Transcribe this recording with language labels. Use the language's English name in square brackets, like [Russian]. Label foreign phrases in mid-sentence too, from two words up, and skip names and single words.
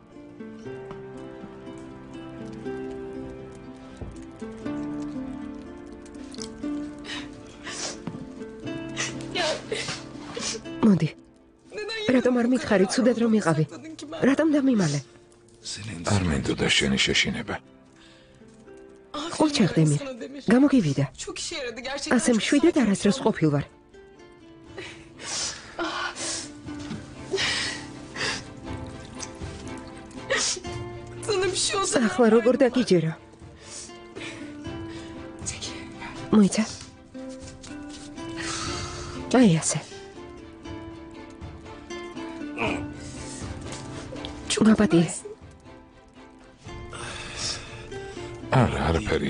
[Georgian] მოდი. რატომ არ მითხარი, ცუდად რომ იყავი? რატომ დამიმალე? არ მინდოდა შენი შეშინება. ყოჩაღ დემირ. გამოგივიდა. [Turkish] Çok işe yaradı gerçekten. [Georgian] ასე მშვიდად არასდროს ყოფილ ვარ. [Turkish] Sana bir şey olsa [Georgian] ახლა როგორ დაგიჯერო? მოიცა. აი ასე. გაპატიე. არა, არაფერია.